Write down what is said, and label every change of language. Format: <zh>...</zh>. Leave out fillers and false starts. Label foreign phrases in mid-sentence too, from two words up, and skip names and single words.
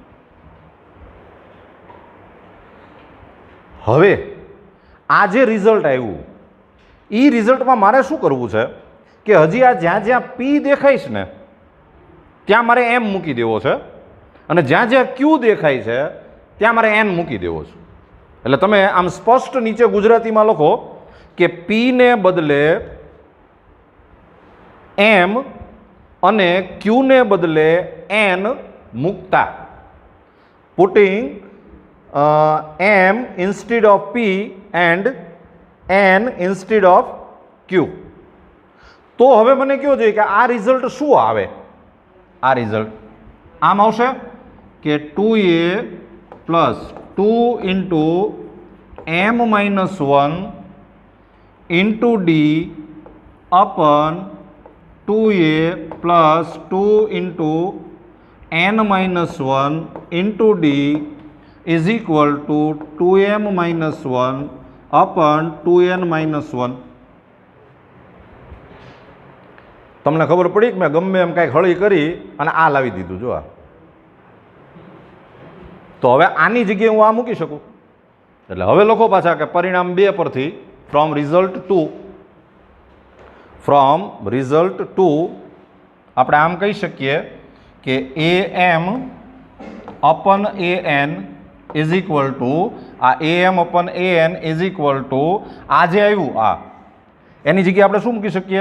<gu>હવે આ જે રિઝલ્ટ આવ્યું એ રિઝલ્ટમાં મારે શું કરવું છે કે હજી આ જ્યાં જ્યાં પી દેખાય છે ને ત્યાં મારે એમ મૂકી દેવો છે, અને જ્યાં જ્યાં ક્યુ દેખાય છે ત્યાં મારે એન મૂકી દેવો છે. એટલે તમે આમ સ્પષ્ટ નીચે ગુજરાતીમાં લખો કે પીને બદલે એમ અને ક્યુને બદલે એન મૂકતા,</gu> <en>putting m instead of p and n instead of q.</en> <gu>તો હવે મને કયો જોઈએ કે આ રિઝલ્ટ શું આવે? આ રિઝલ્ટ આમ આવશે કે</gu> <en>2a plus 2 into m minus 1 into D upon 2a plus 2 into n minus 1 into D is equal to 2m minus 1 upon 2n minus 1.</en> <gu>તમને ખબર પડી કે મેં ગમે એમ કાંઈક હળી કરી અને આ લાવી દીધું. જો આ તો હવે આની જગ્યાએ હું આ મૂકી શકું. એટલે હવે લખો પાછા કે પરિણામ 2 પરથી</gu> <en>from result 2</en> <gu>આપણે આમ કહી શકીએ કે</gu> <en>am upon an is equal to</en> <gu>આ</gu> <en>am upon an is equal to</en> <gu>આ જે આવ્યું આ એની જગ્યાએ આપણે શું મૂકી શકીએ?</gu>